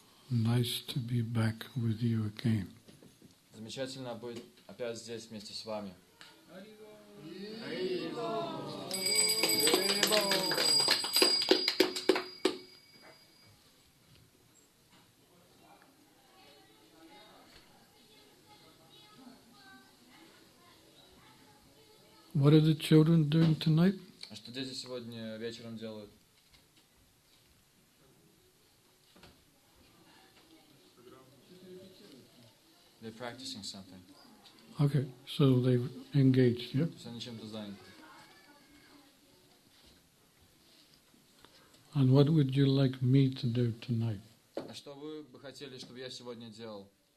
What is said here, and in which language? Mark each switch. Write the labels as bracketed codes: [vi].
[en] Nice to be back with you again. [ru] Замечательно быть опять здесь вместе с вами. [en] What are the children doing tonight? [ru] А что дети сегодня вечером делают? [en] They're practicing something. Okay, so they've engaged, yeah? [ru] То есть они чем-то заняты. [en] And what would you like me to do tonight? [ru] А что вы бы хотели, чтобы я сегодня делал?